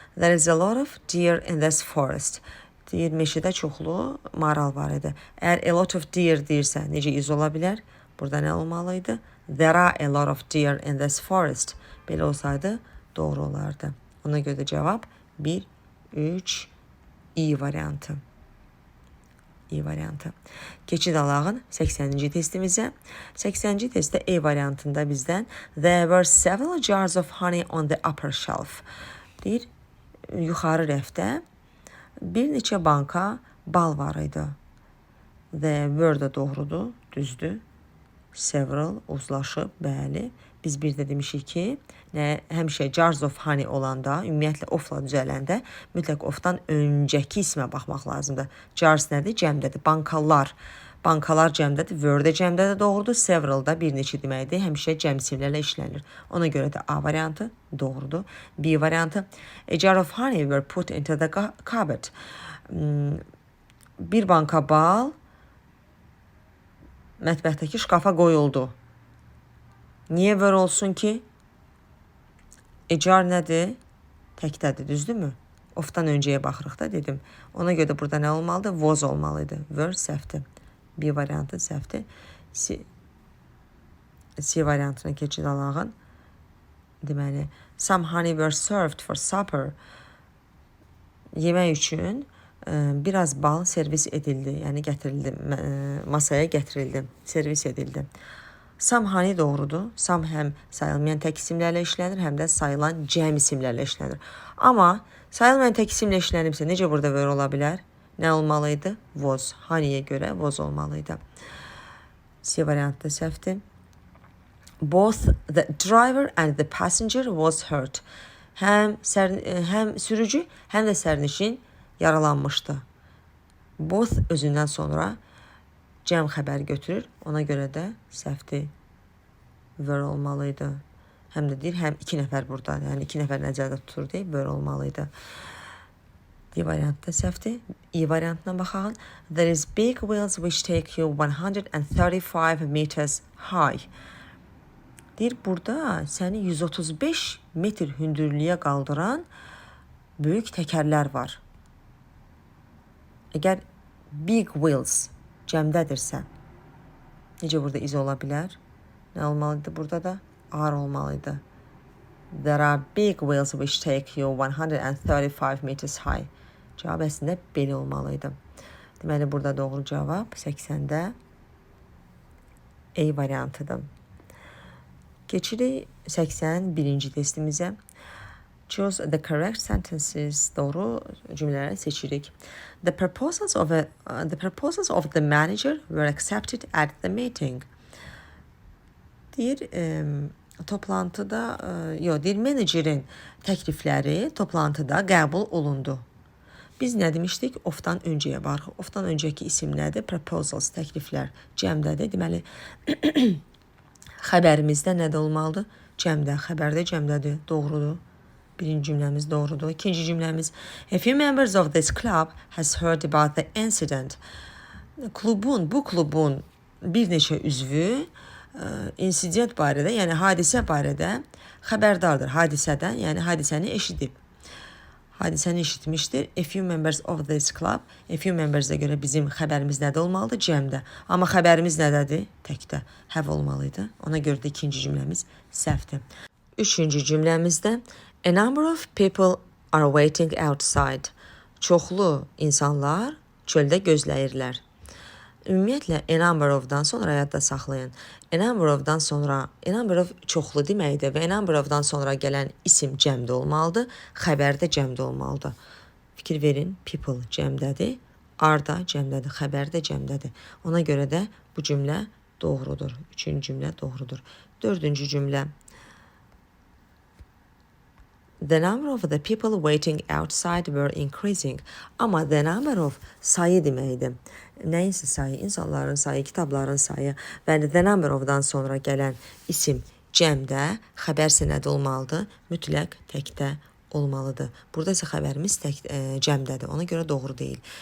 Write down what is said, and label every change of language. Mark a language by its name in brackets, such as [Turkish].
[English] There is a lot of deer in this forest. [Azerbaijani] Deyir, meşədə çoxlu maral var idi. Əgər [English] a lot of deer [Azerbaijani] deyirsə, necə iz ola bilər? Burada nə olmalıydı? [English] There are a lot of deer in this forest. [Azerbaijani] Belə olsaydı, doğru olardı. Ona görə də cavab 1-3, E variantı. İ variantı. Keçid alağın 80-ci testimizə. 80-ci testdə E variantında bizdən [English] there were several jars of honey on the upper shelf. [Azerbaijani] Deyir, yuxarı rəfdə bir neçə banka bal var idi. The word da doğrudur, düzdür. Several uzlaşıb, bəli. Biz bir də demişik ki, həmişə jars of honey olanda, ümumiyyətlə ofla düzələndə mütləq ofdan öncəki ismə baxmaq lazımdır. Jars nədir? Cəmdədir. Bankalar. Bankalar cəmdədir. Word də cəmdədir, doğrudur. Several da bir neçə deməkdir. Həmişə cəmsillərlə işlənir. Ona görə də A variantı doğrudur. B variantı. [English] A jar of honey were put into the cupboard. [Azerbaijani] Bir banka bal mətbəxdəki şkafa qoyuldu. Niyə were olsun ki? A jar nədir? Təkdədir, düzdürmü? Ofdan öncəyə baxırıq da dedim. Ona görə də burada nə olmalıdır? Was olmalıydı. Were səhvdir. B variantı səhvdir. C variantına keçid alağın. Deməli, [English] some honey were served for supper. [Azerbaijani] Yemək üçün biraz bal servis edildi. Yəni gətirildi, masaya gətirildi, servis edildi. Some honey doğrudur. Some həm sayılmayan tək isimlərlə işlənir, həm də sayılan cəm isimlərlə işlənir. Amma sayılmayan tək isimlə işlənibsə necə burada were ola bilər? Nə olmalıydı? Was. Honey'yə görə was olmalıydı. C variantı səhvdir. [English] Both the driver and the passenger was hurt. [Azerbaijani] Həm sürücü, həm də sərnişin yaralanmışdı. Both özündən sonra cəm xəbər götürür. Ona görə də səhvdir. Were olmalıydı. Həm də deyir, həm iki nəfər burada. Yəni iki nəfər nəzərdə tutur deyib, were olmalıydı. D variantı da səhvdir. E variantına baxaq. [English] There is big wheels which take you 135 meters high. [Azerbaijani] Deyir, burada səni 135 metr hündürlüyə qaldıran böyük təkərlər var. Əgər big wheels cəmdədirsə, necə burada iz ola bilər? Nə olmalıydı burada da? R olmalıydı. [English] There are big wheels which take you 135 meters high. [Azerbaijani] Cavab əslində belə olmalıydı. Deməli, burada doğru cavab 80-də E variantıdır. Keçirik 81-ci testimizə. [English] Choose the correct sentences. [Azerbaijani] Doğru cümlələri seçirik. [English] The proposals of the manager were accepted at the meeting. [Azerbaijani] Deyir, toplantıda, deyir, menecerin təklifləri toplantıda qəbul olundu. Biz nə demişdik? Ofdan öncəyə baxırıq. Ofdan öncəki isim nədir? Proposals, təkliflər cəmdədir. Deməli, xəbərimizdə nədə olmalıdır? Cəmdə, xəbərdə cəmdədir. Doğrudur. Birinci cümləmiz doğrudur. İkinci cümləmiz, [English] a few members of this club has heard about the incident. [Azerbaijani] Bu klubun bir neçə üzvü insident barədə, yəni hadisə barədə xəbərdardır. Hadisədən, yəni hadisəni eşidib. Hadisəni eşitmişdir. [English] A few members of this club. [Azerbaijani] A few members-ə görə bizim xəbərimiz nədə olmalıdır? Cəmdə. Amma xəbərimiz nədədir? Təkdə. Have olmalıydı. Ona görə də ikinci cümləmiz səhvdir. Üçüncü cümləmizdə [English] a number of people are waiting outside. [Azerbaijani] Çoxlu insanlar çöldə gözləyirlər. Ümumiyyətlə, a number of-dan sonra yadda saxlayın. A number of-dan sonra, a number of çoxlu deməkdir və a number of-dan sonra gələn isim cəmdə olmalıdır, xəbər də cəmdə olmalıdır. Fikir verin, people cəmdədir, are da cəmdədir, xəbər də cəmdədir. Ona görə də bu cümlə doğrudur. Üçüncü cümlə doğrudur. Dördüncü cümlə. [English] The number of the people waiting outside were increasing. [Azerbaijani] Amma the number of sayı deməkdir. Nəyinsə sayı, insanların sayı, kitabların sayı və the number of-dan sonra gələn isim cəmdə, xəbərsə nədə olmalıdır? Mütləq təkdə olmalıdır. Burada isə xəbərimiz cəmdədir. Ona görə doğru deyil.